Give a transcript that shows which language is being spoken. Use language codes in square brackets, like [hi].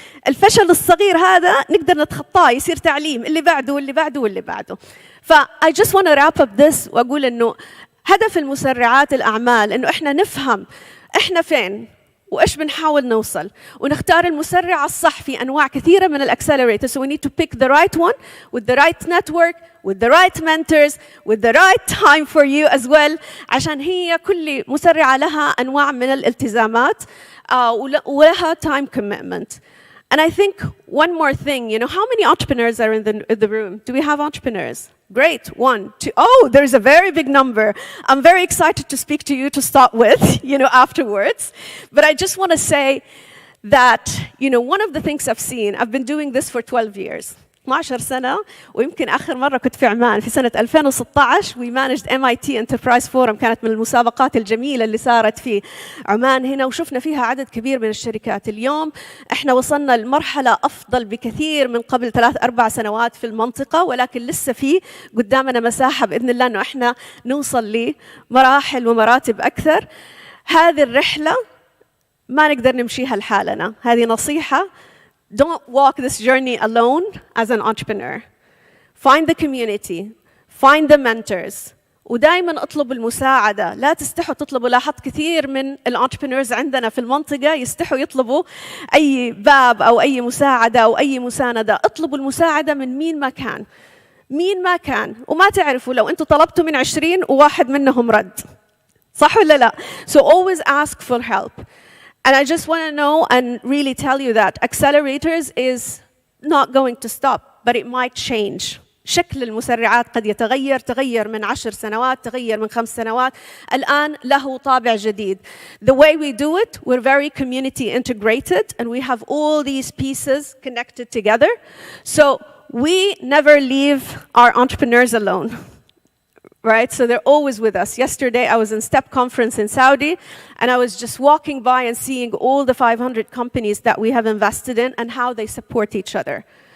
[ar] الفشل الصغير هذا نقدر نتخطاه، يصير تعليم اللي بعده واللي بعده واللي بعده. [en] I just want to wrap up this [ar] وأقول إنه هدف المسرعات الأعمال إنه إحنا نفهم إحنا فين وإيش بنحاول نوصل، ونختار المسرع الصح في أنواع كثيرة من الأكسلريتors. [en] So we need to pick the right one with the right network, with the right mentors, with the right time for you as well. [ar] عشان هي كل مسرعة لها أنواع من الالتزامات ولها [en] time commitment. And I think one more thing, you know, how many entrepreneurs are in the room? Do we have entrepreneurs? Great, 1, 2. Oh, there's a very big number. I'm very excited to speak to you to start with, you know, afterwards. But I just want to say that, you know, one of the things I've seen, I've been doing this for 12 years. [ar] 12 سنة، ويمكن آخر مرة كنت في عمان في سنة 2016. [en] We managed MIT Enterprise Forum، [ar] كانت من المسابقات الجميلة اللي صارت في عمان هنا، وشفنا فيها عدد كبير من الشركات. اليوم احنا وصلنا لمرحلة أفضل بكثير من قبل 3-4 سنوات في المنطقة، ولكن لسه في قدامنا مساحة بإذن الله إنه احنا نوصل لمراحل ومراتب أكثر. هذه الرحلة ما نقدر نمشيها لحالنا. هذه نصيحة. [en] Don't walk this journey alone as an entrepreneur. Find the community, find the mentors. [ar] ودائما اطلبوا المساعدة، لا تستحوا تطلبوا. لاحظت كثير من الانتربرينورز عندنا في المنطقة يستحوا يطلبوا أي باب أو أي مساعدة أو أي مساندة. اطلبوا المساعدة من مين ما كان وما تعرفوا لو أنتوا طلبتوا من 20 وواحد منهم رد، صح ولا لا؟ [en] So always ask for help. And I just want to know and really tell you that accelerators is not going to stop, but it might change. [ar] شكل المسرعات قد تغير من 10 سنوات، تغير من 5 سنوات. الآن له طابع جديد. [en] The way we do it, we're very community integrated and we have all these pieces connected together. So we never leave our entrepreneurs alone. right? So they're always with us. Yesterday, I was in STEP conference in Saudi, and I was just walking by and seeing all the 500 companies that we have invested in and how they support each other.